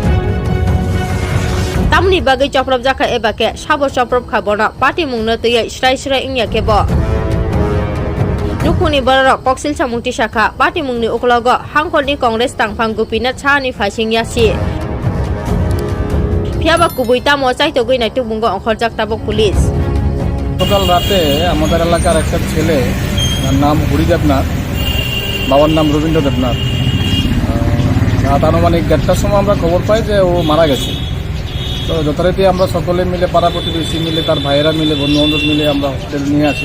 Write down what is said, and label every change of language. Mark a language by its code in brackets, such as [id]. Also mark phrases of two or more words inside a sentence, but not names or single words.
[trp] tamni bagai choprap jaka ebake sabo choprap khabono party mungno tuya srai ingya kebo nukuni bororok koksil samungti shakha party mungni uklogo hangkolni congress tangphang Gopinath Chani Phaising yasi phiaba kubuita mo chaito goi nai tubungo onkhorjak tabok police [bn] গতকাল রাতে আমাদের এলাকার একটা ছেলে নাম হরি দেবনাথ বাবার নাম রবীন্দ্র দেবনাথ রাত আনুমানিক 1:30টার সময় আমরা খবর পাই যে ও মারা গেছে। তো যথারীতি আমরা সকলে মিলে পাড়া প্রতিবেশী মিলে তার ভাইয়েরা মিলে বন্ধুবান্ধব মিলে আমরা হসপিটালে নিয়ে আসি।